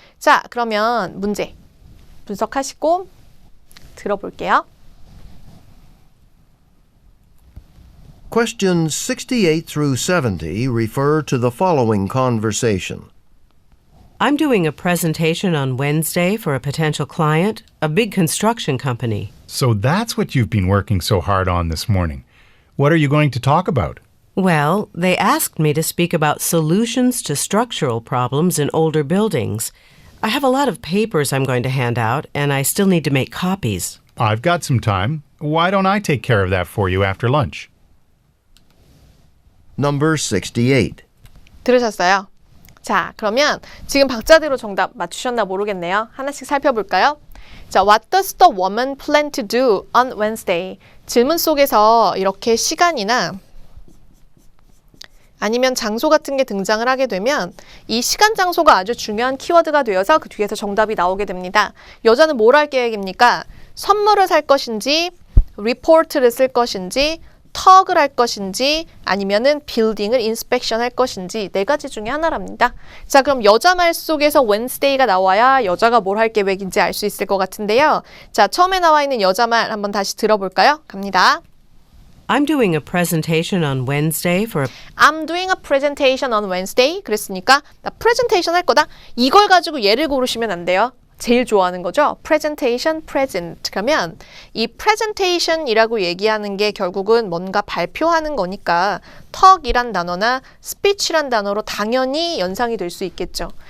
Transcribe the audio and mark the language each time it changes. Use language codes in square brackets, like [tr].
[ko] 자, 그러면 문제 분석하시고 들어볼게요. [en] Questions 68 through 70 refer to the following conversation. I'm doing a presentation on Wednesday for a potential client, a big construction company. So that's what you've been working so hard on this morning. What are you going to talk about? Well, they asked me to speak about solutions to structural problems in older buildings. I have a lot of papers I'm going to hand out, and I still need to make copies. I've got some time. Why don't I take care of that for you after lunch? Number 68. [ko] 들으셨어요? 자, 그러면 지금 박자대로 정답 맞추셨나 모르겠네요. 하나씩 살펴볼까요? [en] 자, what does the woman plan to do on Wednesday? [ko] 질문 속에서 이렇게 시간이나 아니면 장소 같은 게 등장을 하게 되면 이 시간 장소가 아주 중요한 키워드가 되어서 그 뒤에서 정답이 나오게 됩니다. 여자는 뭘 할 계획입니까? 선물을 살 것인지, 리포트를 쓸 것인지, 턱을 할 것인지 아니면은 빌딩을 인스펙션 할 것인지 네 가지 중에 하나랍니다. 자, 그럼 여자 말 속에서 Wednesday가 나와야 여자가 뭘 할 계획인지 알 수 있을 것 같은데요. 자, 처음에 나와 있는 여자 말 한번 다시 들어볼까요? 갑니다. [en] I'm doing a presentation on Wednesday for a I'm doing a presentation on Wednesday. [ko] 그랬으니까 나 프레젠테이션 할 거다. 이걸 가지고 예를 고르시면 안 돼요. 제일 좋아하는 거죠. presentation, present. 그러면 이 presentation이라고 얘기하는 게 결국은 뭔가 발표하는 거니까 talk이란 단어나 speech란 단어로 당연히 연상이 될 수 있겠죠.